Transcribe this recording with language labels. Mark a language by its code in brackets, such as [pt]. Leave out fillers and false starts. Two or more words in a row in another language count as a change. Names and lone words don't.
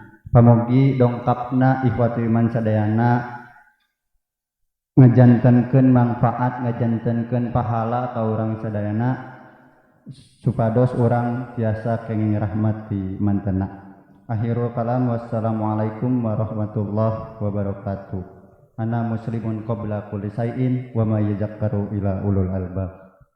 [su] Pamugi dongkapna [ar] إخوة الإيمان [su] sadayana ngajantenkeun manfaat, ngajantenkeun pahala ka urang sadayana supados urang tiasa kenging rahmat di mantena. [ar] آخر الكلام, والسلام عليكم ورحمة الله وبركاته. أنا مسلم قبل كل شيء وما يذكر إلا أولو الألباب.